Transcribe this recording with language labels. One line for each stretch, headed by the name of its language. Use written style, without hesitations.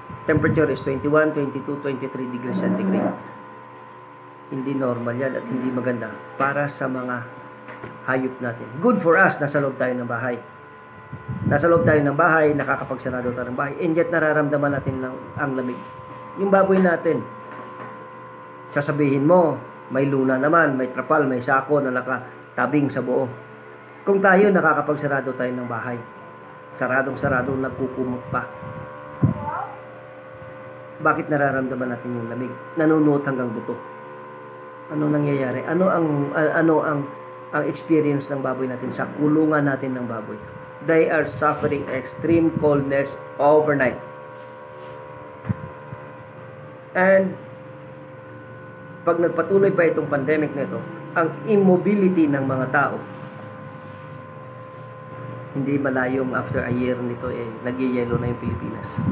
English: temperature is 21, 22, 23 degrees centigrade.
Filipino: Hindi normal yan at hindi maganda para sa mga hayop natin.
English: Good for us,
Filipino: nasa loob tayo ng bahay. Nasa loob tayo ng bahay, nakakapagsarado tayo ng bahay, and yet nararamdaman natin lang ang lamig. Yung baboy natin, sasabihin mo, may luna naman, may trapal, may sako na nakatabing sa buo. Kung tayo, nakakapagsarado tayo ng bahay, saradong-sarado, nagkukumot pa. Bakit nararamdaman natin yung lamig? Nanunuot hanggang buto. Ano nangyayari? Ano ang experience ng baboy natin sa kulungan natin ng baboy?
English: They are suffering extreme coldness overnight.
Filipino: And pag nagpatuloy pa itong pandemic na ito, ang immobility ng mga tao, hindi malayong after a year nito, nagyayelo na yung Pilipinas.